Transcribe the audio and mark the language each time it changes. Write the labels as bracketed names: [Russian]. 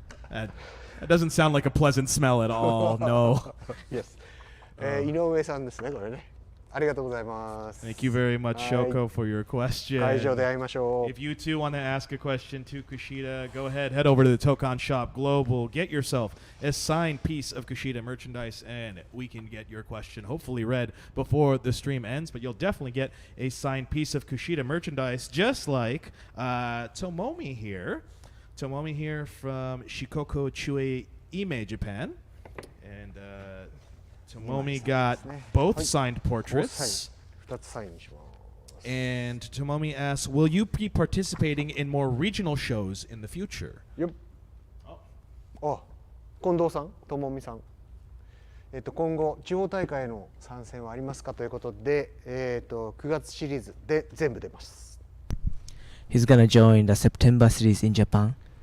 [English] That doesn't sound like a pleasant smell at all. No. Yes. [Japanese] 井上さんですねこれね。ありがとうございます。 [English] Thank you very much, Shoko, for your question. [Japanese] 会場で会いましょう。 [English] If you too want to ask a question to Kushida, go ahead, head over to the Tokon Shop Global, get yourself a signed piece of Kushida merchandise, and we can get your question hopefully read before the stream ends. But you'll definitely get a signed piece of Kushida merchandise, just like Tomomi here. Tomomi here from Shikoku Chue Ime, Japan. And Tomomi got both signed portraits. [Japanese] 2つサインします。 [English] And Tomomi asks, will you be participating in more regional shows in the future? [Japanese] よっ。あ、近藤さん、ともみさん。今後地方大会への参戦はありますかということで、9月シリーズで全部出ます。 [English] He's gonna join the September series in Japan.